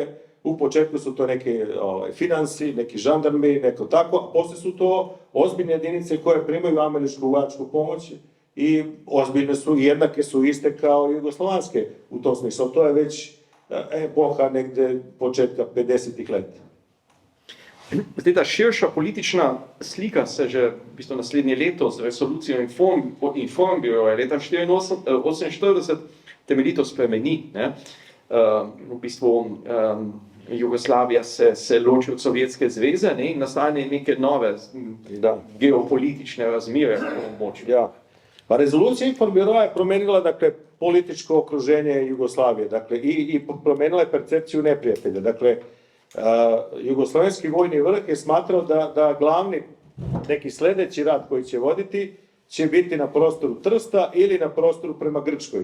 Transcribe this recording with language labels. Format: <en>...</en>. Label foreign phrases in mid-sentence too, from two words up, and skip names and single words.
<sr>U početku su to neke finansi, neki žandarmi, neko tako, a posle su to ozbiljne jedinice koje primaju američku vojačku pomoć i ozbiljne su i jednake su iste kao i jugoslovanske u tom smislu. To je već epoha negde početka 50-ih leta.</sr> <sl>Zdaj, ta širša politična slika se že v bistvu naslednje leto z resolucijo Informbüroja leta 1948 temeljito spremeni. Ne? V bistvu Jugoslavija se loči od Sovjetske zveze, ne? In nastane neke nove geopolitične razmere na območju. Ja.</sl> <sr>Pa rezolucija Informbüroja je promenila, dakle, političko okruženje Jugoslavije, dakle, i promenila je percepciju neprijatelja. Dakle, Jugoslovenski vojni vrh je smatrao da glavni neki sledeći rat koji će voditi će biti na prostoru Trsta ili na prostoru prema Grčkoj.</sr>